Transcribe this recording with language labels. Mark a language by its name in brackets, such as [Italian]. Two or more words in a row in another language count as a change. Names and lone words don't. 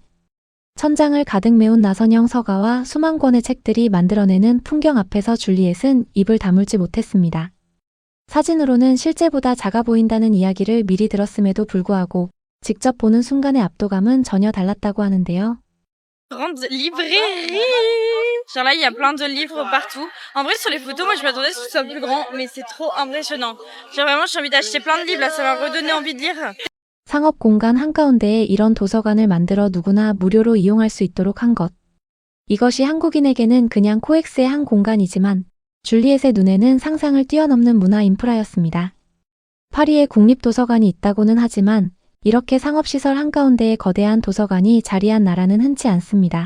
[Korean] 천장을 가득 메운 나선형 서가와 수만 권의 책들이 만들어내는 풍경 앞에서 줄리엣은 입을 다물지 못했습니다. 사진으로는 실제보다 작아 보인다는 이야기를 미리 들었음에도 불구하고 직접 보는 순간의 압도감은 전혀 달랐다고 하는데요. [French] Grande librairie. Genre là, il y a plein de livres partout. En vrai, sur les photos, moi, je m'attendais à ce que ce soit plus grand, mais c'est trop impressionnant. Genre vraiment, j'ai envie d'acheter plein de livres, là, ça m'a redonné envie de lire. [Korean] 상업 공간 한가운데에 이런 도서관을 만들어 누구나 무료로 이용할 수 있도록 한 것. 이것이 한국인에게는 그냥 코엑스의 한 공간이지만 줄리엣의 눈에는 상상을 뛰어넘는 문화 인프라였습니다. 파리에 국립도서관이 있다고는 하지만 이렇게 상업시설 한가운데에 거대한 도서관이 자리한 나라는 흔치 않습니다.